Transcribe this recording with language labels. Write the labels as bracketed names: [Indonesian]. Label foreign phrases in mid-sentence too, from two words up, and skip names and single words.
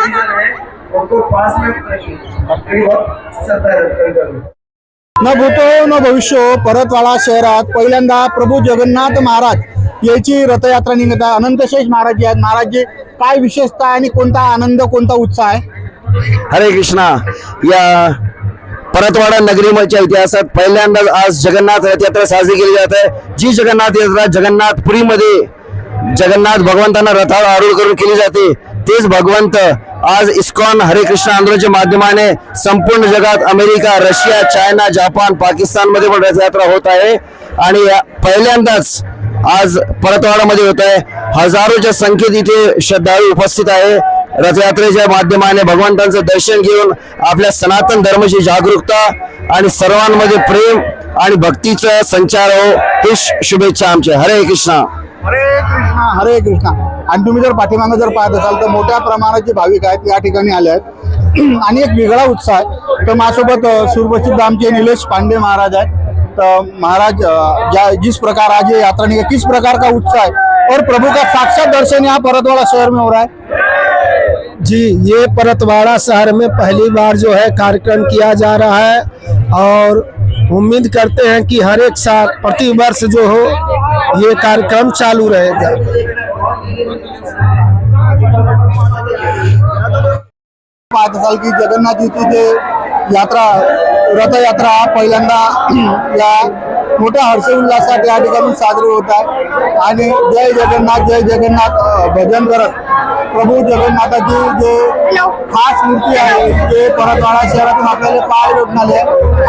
[Marathi] न भूतो न भविष्यो परतवाडा शहरात पहिल्यांदा प्रभू जगन्नाथ महाराज याची रथयात्रा निघत आहे। अनंतशेष महाराज जी आहेत, महाराजजी काय विशेषता आणि कोणता आनंद, कोणता उत्साह आहे? हरे कृष्णा। या परतवाडा नगरीच्या इतिहासात पहिल्यांदाच आज जगन्नाथ रथयात्रा साजरी केली जात आहे। जी जगन्नाथ यात्रा जगन्नाथपुरीमध्ये जगन्नाथ भगवंतांना रथावर आरूढ करून केली जाते, तेच भगवंत आज इस्कॉन हरे कृष्ण आंदोलनाच्या माध्यमाने संपूर्ण जगात अमेरिका, रशिया, चायना, जपान, पाकिस्तानमध्ये पण रथयात्रा होत आहे। आणि पहिल्यांदाच आज परतवाडामध्ये होत आहे। हजारोच्या संख्येत इथे श्रद्धाळू उपस्थित आहे। रथयात्रेच्या माध्यमाने भगवंतांचं दर्शन घेऊन आपल्या सनातन धर्माची जागरूकता आणि सर्वांमध्ये प्रेम आणि भक्तीचा संचार हो, ही शुभेच्छा आमच्या। हरे कृष्णा। हरे कृष्णा, हरे कृष्णा। आणि तुम्ही जर पाठीमागे जर पाहत असाल तर मोठ्या प्रमाणात भाविक आहेत या ठिकाणी आले आहेत आणि एक वेगळा उत्साह आहे। तर माझ्यासोबत सुप्रसिद्ध आमचे निलेश पांडे महाराज आहेत। [Hindi] तो महाराज जिस प्रकार आज ये यात्रा निकली, किस प्रकार का उत्साह है और प्रभु का साक्षात दर्शन यहाँ परतवाड़ा शहर में हो रहा है? जी, ये परतवाड़ा शहर में पहली बार जो है कार्यक्रम किया जा रहा है और उम्मीद करते हैं कि हर एक साल प्रति वर्ष जो हो ये कार्यक्रम चालू रहेगा। [Marathi] पाच [Hindi] साल की जगन्नाथ जी की यात्रा [Marathi] रथयात्रा पहिल्यांदा या मोठ्या हर्षोल्लासात या ठिकाणी साजरी होत आहे। आणि जय जगन्नाथ भजन करत प्रभू जगन्नाथाची जे खास मूर्ती आहे ते परतवाडा शहरातून आपल्याला पाहायला भेटणार आहे।